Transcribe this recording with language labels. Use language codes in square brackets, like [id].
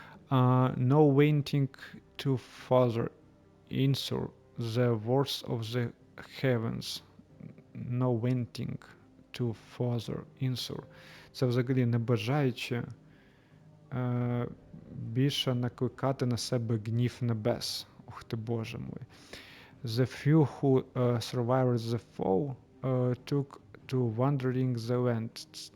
[en] No wanting to further ensure the worth of the heavens. No wanting to further ensure. [uk] Це взагалі не бажаючи більше накликати на себе гнів небес. Ух ти, Боже мой. [en] The few who survived the fall took to wandering the land.